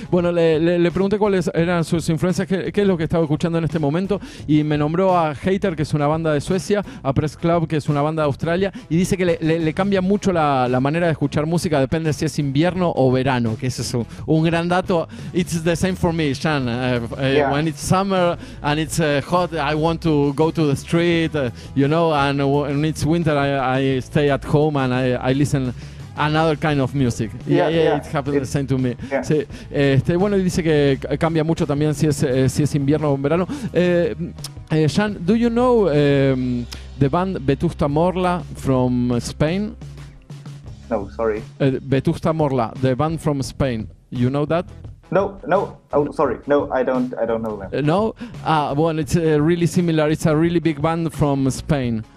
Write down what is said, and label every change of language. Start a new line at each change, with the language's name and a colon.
Spanish: Bueno, le pregunté cuáles eran sus influencias, qué es lo que estaba escuchando en este momento, y me nombró a Hater, que es una banda de Suecia, a Press Club, que es una banda de Australia, y dice que le cambia mucho la manera de escuchar música, depende si es invierno o verano, que ese es un gran dato.
English: It's the same for me, Sean. When it's summer and it's hot, I want to go to the street, and when it's winter, I stay at home and I listen another kind of music. It happens the same to me. Yeah.
Spanish: Sí, bueno, y dice que cambia mucho también si es invierno o verano.
English: Jan, do you know the band Vetusta Morla from Spain? No, sorry. Vetusta Morla, the band from Spain. You know that? No. Oh, sorry. No, I don't know them. No? Well, it's really similar. It's a really big band from Spain.